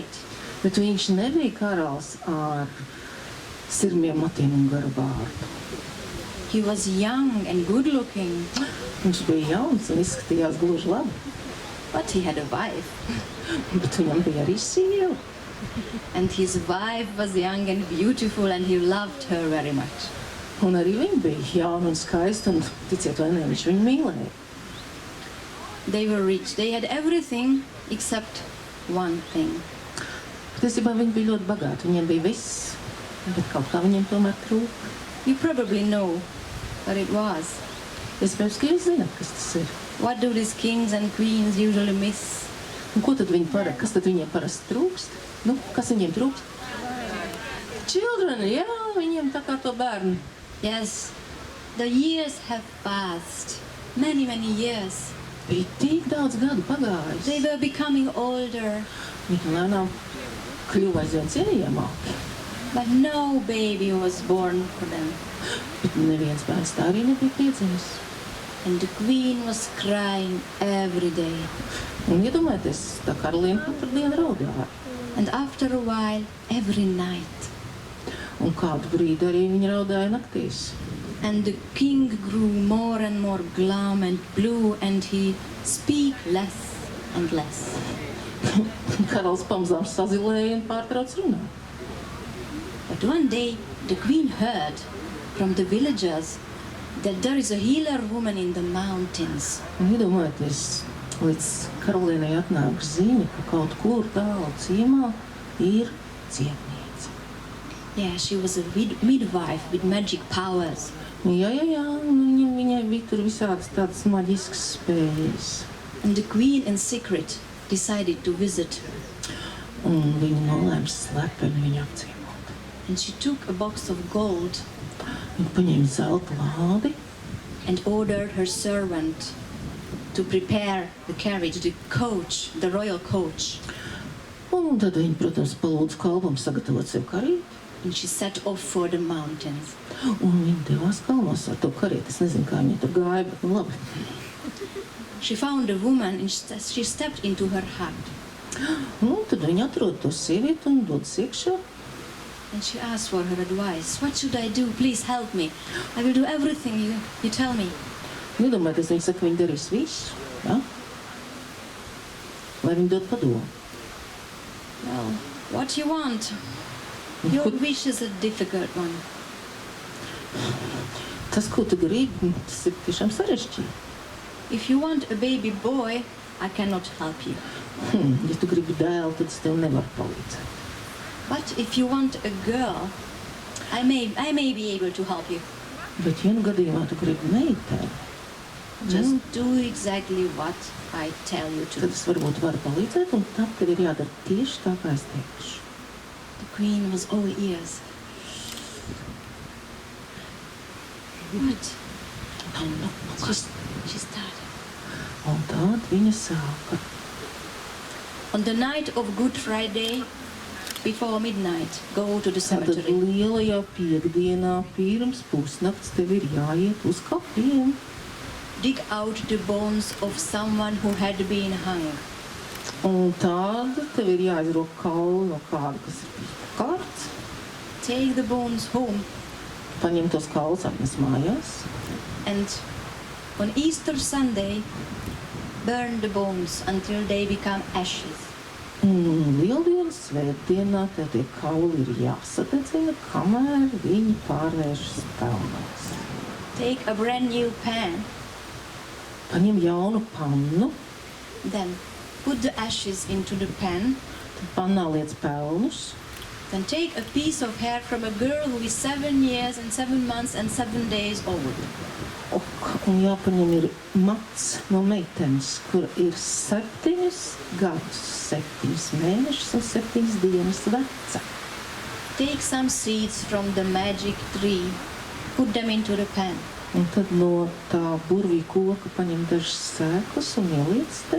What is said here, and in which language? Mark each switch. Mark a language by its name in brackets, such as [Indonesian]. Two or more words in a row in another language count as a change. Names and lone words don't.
[Latvian] Bet viņš nebija karalis ar sirmiem matiem un garu bārdu. [English] He was young and good-looking, [Latvian] Viņš bija jauns un izskatījās gluži labi, [English] but he had a wife. [Latvian] bet viņam bija arī sieva. [English] And his wife was young and beautiful, and he loved her very much. [Latvian] Un arī viņa bija jauna un skaista, un ticiet vai ne, viņš viņu mīlēja. [English] They were rich. They had everything except one thing. [Latvian] Patiesībā viņi bija ļoti bagāti, viņiem bija viss, bet kaut kā viņiem tomēr trūka. [English] You probably know what it was. [Latvian] Iespējams, ka jūs zināt, kas tas ir. [English] What do these kings and queens usually miss? [Latvian] Un ko tad kas tad viņiem parasti trūkst? Nu, kas viņiem trūkst? Children, jā, viņiem tā kā to bērnu. [English] Yes, the years have passed. Many, many years. [Latvian] Bija tik daudz gadu pagājis. [English] They were becoming older, [Latvian] Viņi lēnām kļuva aizvien cienījamāki. [English] but no baby was born for them. [Latvian] Bet neviens bērns tā arī nebija piedzimis. [English] And the queen was crying every day. [Latvian] Un iedomājieties, tā karaliene katru dienu raudāja. [English] And after a while, every night. [Latvian] Un kādu brīdi arī viņa raudāja naktīs. [English] And the king grew more and more glum and blue, and he speak less and less. [Latvian] Karalis pamazām sazilēja un pārtrauc runāt. [English] But one day, the queen heard from the villagers that there is a healer woman in the mountains. [Latvian] Un iedomājieties, līdz karalienei atnāk ziņa, ka kaut kur tālu ciemā ir cietniece. [English] Yeah, she was a midwife with magic powers. [Latvian] Jā, un viņai bija tur visādas tādas maģiskas spējas. [English] And the queen in secret decided to visit. [Latvian] Un viņa nolēma slepeni viņu apciemot. [English] And she took a box of gold [Latvian] Viņa paņēma zelta lādi [English] and ordered her servant to prepare the carriage, the coach, the royal coach. [Latvian] un tad viņa, protams, palūdza kalpam sagatavot sev karīti. [English] And she set off for the mountains. [Latvian] Un viņa devās kalnos ar to karīti. Es nezinu, kā viņa tur gāja, bet nu labi. [English] She found a woman and she stepped into her hut. [Latvian] Un tad viņa atrod to sievieti un dodas iekšā. [English] And she asked for her advice. What should I do? Please help me. I will do everything you tell me. [Latvian] Iedomājieties, viņa saka, viņa darīs visu, ja? Lai viņa dod padomu. [English] Well, what you want? Your wish is a difficult one. [Latvian] Tas, ko tu gribi, tas ir tiešām sarežģīti. [English] If you want a baby boy, I cannot help you. [Latvian] Ja tu gribi dēlu, tad es tev nevaru palīdzēt. [English] But if you want a girl, I may be able to help you. [Latvian] Bet, ja nu gadījumā tu gribi meiteni, [English] Just do exactly what I tell you to. [Latvian] tad es varbūt varu palīdzēt, un tad tev ir jādara tieši tā, kā es teikšu. [English] The queen was all ears. What? She started. [Latvian] Un tad viņa sāka. [English] On the night of Good Friday, before midnight, go to the [Latvian] Tātad [English] cemetery. [Latvian] lielajā piekdienā pirms pusnakts tev ir jāiet uz kapiem. [English] Dig out the bones of someone who had been hung. [Latvian] Un tad tev ir jāizrok kauli no kāda, kas ir bijis kārts. [English] Take the bones home, [Latvian] Paņem tos kaulus, atnes mājās. [English] and on Easter Sunday, burn the bones until they become ashes. [Latvian] Un lieldienas svētdienā tev tie kauli ir jāsadedzina, kamēr viņi pārvēršas pelnos. [English] Take a brand new pan, [Latvian] Paņem jaunu pannu, [English] then put the ashes into the pan. [Latvian] tad pannā liec pelnus. [English] Then take a piece of hair from a girl who is 7 years and 7 months and 7 days old. [Latvian] Un jāpaņem ir mats no meitenes, kur ir 7 gadus, 7 mēnešus un 7 dienas veca. [English] Take some seeds from the magic tree, put them into the pan. [Latvian] Un tad no tā burvī koka paņem dažas sēklas un ieliec te.